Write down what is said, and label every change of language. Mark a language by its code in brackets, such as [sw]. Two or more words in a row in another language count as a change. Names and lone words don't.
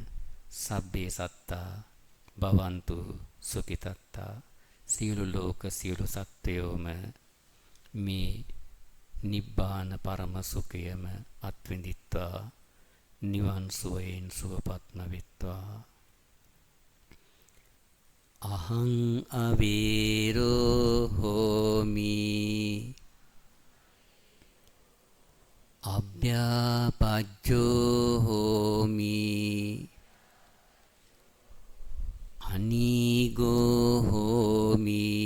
[pi] සබ්බේ සත්තා භවන්තු සුඛිතත්තා. [si] සියලු ලෝක සියලු සත්වයෝම මේ නිබ්බාන පරම සුඛයම අත්විඳිත්වා. නිවන් සුවයෙන් සුවපත්ම වෙත්වා. [pi] අහං අවීරෝ හෝමි අභ්‍යාපජ්ජෝ හෝමි අනීගෝ හෝමි